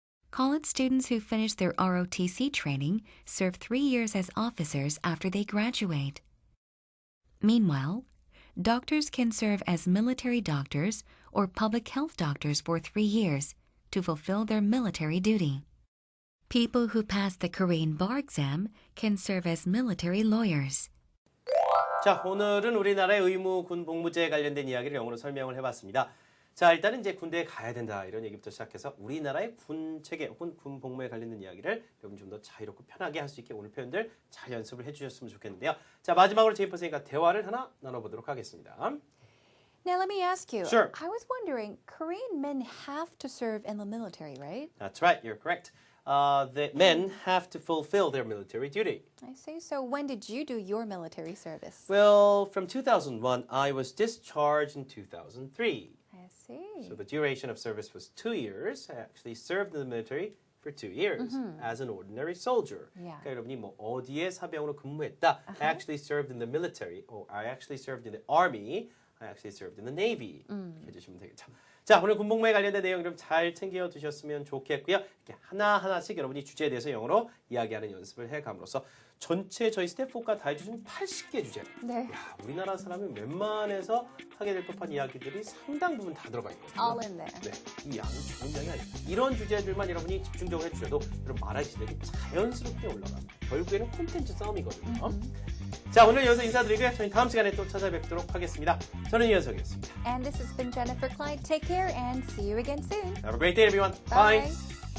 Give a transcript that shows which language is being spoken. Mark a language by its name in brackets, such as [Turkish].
[English] College students who finish their ROTC training serve 3 years as officers after they graduate. Meanwhile, doctors can serve as military doctors or public health doctors for 3 years to fulfill their military duty. People who pass the Korean bar exam can serve as military lawyers. [Korean] 자, 오늘은 우리나라의 의무 군 복무제에 관련된 이야기를 영어로 설명을 해봤습니다. 자, 일단은 이제 군대에 가야 된다 이런 얘기부터 시작해서 우리나라의 군 체계 혹은 군 복무에 관련된 이야기를 여러분 좀 더 자유롭고 편하게 할 수 있게 오늘 표현들 잘 연습을 해주셨으면 좋겠는데요. 자, 마지막으로 제이퍼 선생님과 대화를 하나 나눠보도록 하겠습니다. [English] Now let me ask you. Sure. I was wondering, Korean men have to serve in the military, right? That's right, you're correct. The men have to fulfill their military duty. I see. So when did you do your military service? Well, from 2001, I was discharged in 2003. I see. So the duration of service was 2 years. I actually served in the military for 2 years as an ordinary soldier. Yeah. [Korean] 그러니까 여러분이 뭐 어디에 사병으로 근무했다. [English] I actually served in the military. Or I actually served in the army. I actually served in the navy. [Korean] 이렇게 해주시면 되겠죠. 자, 오늘 군복무에 관련된 내용 좀 잘 챙겨 두셨으면 좋겠고요. 이렇게 하나하나씩 여러분이 주제에 대해서 영어로 이야기하는 연습을 해감으로써 전체 저희 스텝4가 다 해주신 80개 주제. 네. 야, 우리나라 사람은 웬만해서 하게 될 법한 이야기들이 상당 부분 다 들어가 있거든요. [English] All in there. [Korean] 네, 이 양이 좋은 양이 아닙니다. 이런 주제들만 여러분이 집중적으로 해주셔도 여러분 말할 실력이 자연스럽게 올라갑니다. 결국에는 콘텐츠 싸움이거든요. 자, 오늘 여기서 인사드리고요. 저희 다음 시간에 또 찾아뵙도록 하겠습니다. 저는 이현석이었습니다. [English] And this has been Jennifer Clyde. Take care and see you again soon. Have a great day, everyone. Bye.